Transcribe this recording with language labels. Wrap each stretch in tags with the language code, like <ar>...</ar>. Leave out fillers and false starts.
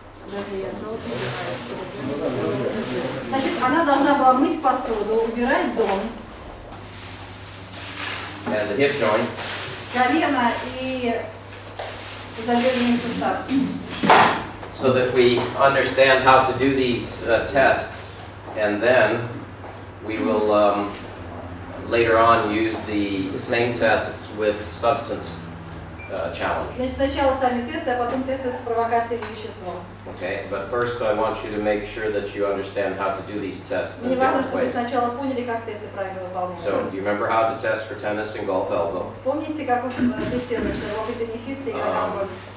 <ru>Значит, она должна была мыть посуду, убирать дом,</ru> <en>And the hip joint,</en> <ru>колено и тазобедренный сустав.</ru> <en>so that we understand how to do these tests, and then we will later on use the same tests with substance challenge.</en> <ru>Значит, сначала сами тесты, а потом тесты с провокацией веществом.</ru> <en>Okay, but first I want you to make sure that you understand how to do these tests in</en> <ru>Мне важно,</ru> <en>different</en> <ru>чтобы вы</ru> <en>ways.</en> <ru>сначала поняли, как тесты правильно выполняются.</ru> <en>So, do you remember how to test for tennis and golf elbow?</en> <ru>Помните, как вы тестируете опыт теннисиста и игрока гольфа?</ru>